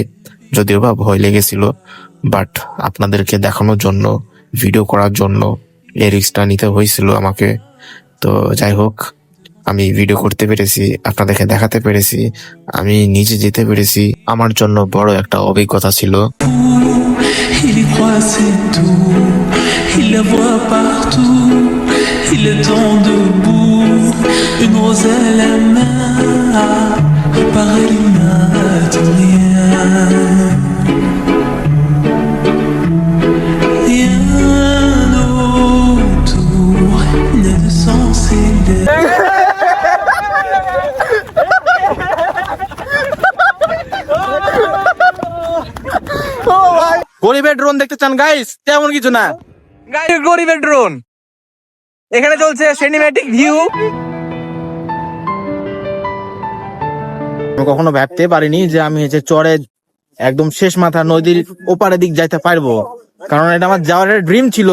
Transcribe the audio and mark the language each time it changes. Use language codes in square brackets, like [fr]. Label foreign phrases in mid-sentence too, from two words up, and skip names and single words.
[bn] যদিও বা ভয় লেগেছিল, বাট আপনাদেরকে দেখানোর জন্য, ভিডিও করার জন্য এই রিস্কটা নিতে হয়েছিল আমাকে। তো যাই হোক, আমি ভিডিও করতে পেরেছি, আপনাদেরকে দেখাতে পেরেছি, আমি নিজে যেতে পেরেছি, আমার জন্য বড় একটা অভিজ্ঞতা ছিল। [fr] Il y croit c'est tout, il la voit partout, il attend debout, une rose à la main, pareil il n'attend rien. Rien autour n'a de sens et d'air. [bn] গরিবের ড্রোন দেখতে চান গাইস? তেমন কিছু না গাইস, গরিবের ড্রোন এখানে চলছে সিনেম্যাটিক ভিউ। আমি কখনো ভাবতে পারিনি যে আমি হচ্ছে চরে একদম শেষ মাথা নদীর ওপারের দিক যাইতে পারবো, কারণ এটা আমার যাওয়ার ড্রিম ছিল।